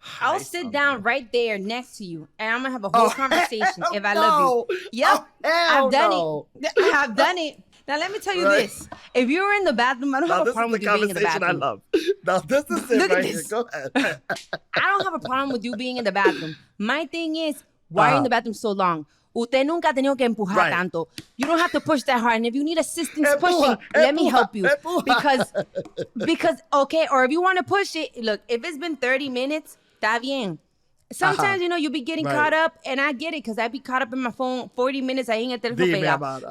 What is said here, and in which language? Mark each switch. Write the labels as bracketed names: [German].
[English] I'll sit down right there next to you, and I'm gonna have a whole conversation if I love you. Yep, I've done it. I've done it. Now, let me tell you this. If you're in the bathroom, I don't have a problem with you being in the bathroom. I love. Now, this is it right here. Go ahead. I don't have a problem with you being in the bathroom. My thing is, why are you in the bathroom so long? [Spanish] Usted nunca ha tenido que empujar tanto. [English] You don't have to push that hard. And if you need assistance pushing, let me help you. Because, okay, or if you want to push it, look, if it's been 30 minutes, [Spanish] está bien. [English] Sometimes, you be getting caught up, and I get it, because I be caught up in my phone 40 minutes, [Spanish] ahí en el teléfono pegado.